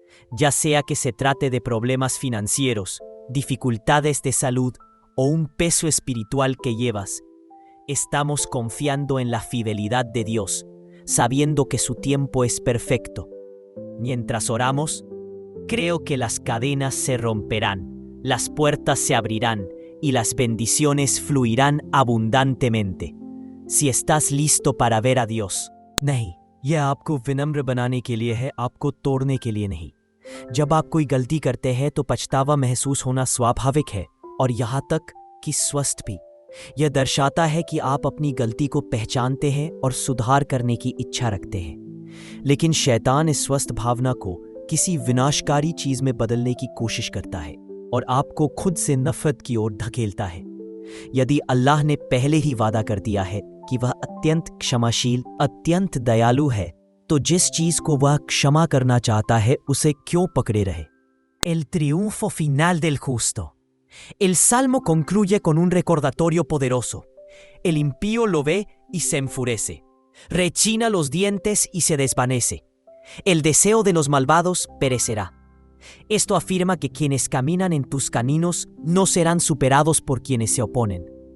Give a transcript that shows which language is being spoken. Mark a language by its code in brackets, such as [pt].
[es] Ya sea que se trate de problemas financieros, dificultades de salud o un peso espiritual que llevas, estamos confiando en la fidelidad de Dios, sabiendo que su tiempo es perfecto. Mientras oramos, creo que las cadenas se romperán, las puertas se abrirán y las bendiciones fluirán abundantemente. Si estás listo para ver a Dios, [hi] नहीं, यह आपको विनम्र बनाने के लिए है, आपको तोड़ने के लिए नहीं। जब आप कोई गलती करते हैं तो पछतावा महसूस होना स्वाभाविक है और यहाँ तक कि स्वस्थ भी। यह दर्शाता है कि आप अपनी गलती को पहचानते हैं और सुधार करने की इच्छा रखते हैं। लेकिन शैतान इस स्वस्थ भावना को किसी विनाशकारी चीज में बदलने की कोशिश करता है और आपको खुद से नफरत की ओर धकेलता है। यदि अल्लाह ने पहले ही वादा कर दिया है कि वह अत्यंत क्षमाशील, अत्यंत दयालु है, तो जिस चीज को वह क्षमा करना चाहता है उसे क्यों पकड़े रहे? [es] El triunfo final del justo. El salmo concluye con un recordatorio poderoso. El impío lo ve y se enfurece. Rechina los dientes y se desvanece. El deseo de los malvados perecerá. Esto afirma que quienes caminan en tus caminos no serán superados por quienes se oponen.